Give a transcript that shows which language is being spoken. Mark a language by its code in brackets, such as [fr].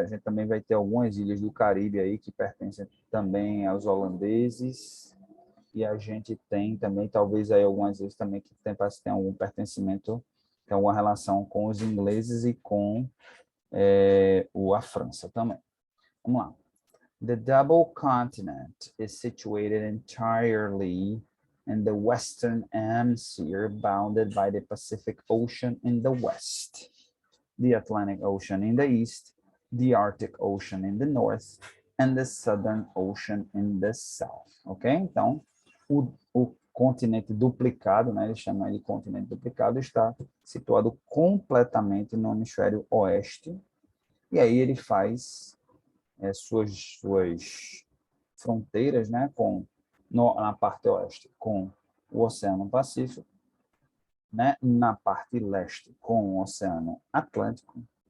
[pt] A gente também vai ter algumas ilhas do Caribe aí que pertencem também aos holandeses, e a gente tem também, talvez aí algumas vezes também que tem algum pertencimento, tem alguma relação com os ingleses e com a França também. Vamos lá. [en] The double continent is situated entirely in the Western Hemisphere, bounded by the Pacific Ocean in the west, the Atlantic Ocean in the east, the Arctic Ocean in the north, and the Southern Ocean in the south. Ok? [pt] Então, o continente duplicado, né, eles chamam de continente duplicado, está situado completamente no hemisfério oeste, e aí ele faz suas fronteiras, né, na parte oeste com o Oceano Pacífico, né, na parte leste com o Oceano Atlântico.